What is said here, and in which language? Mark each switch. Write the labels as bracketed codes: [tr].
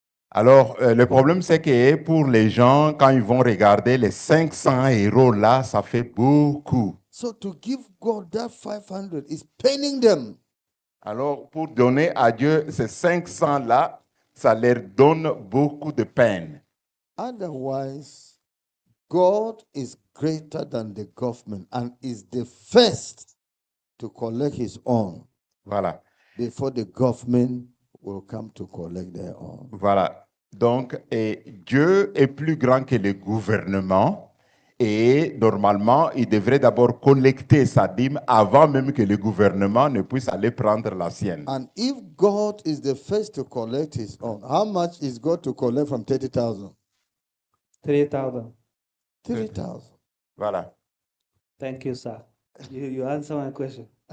[fr] Alors, le problème, c'est que pour les gens, quand ils vont regarder les 500 euros là, ça fait beaucoup. [en] So to give God that 500 is paining them. [fr] Alors, pour donner à Dieu ces 500 là, ça leur donne beaucoup de peine. [en] Otherwise, God is greater than the government and is the first to collect his own [fr] Voilà. [en] before the government will come to collect their own. [fr] Voilà. Donc, Dieu est plus grand que le gouvernement et normalement, il devrait d'abord collecter sa dîme avant même que le gouvernement ne puisse aller prendre la sienne. [en] And if God is the first to collect his own, how much is God to collect from 30,000? 3,000. 30,000. [fr] Voilà. [en] Thank you, sir. You answer my question.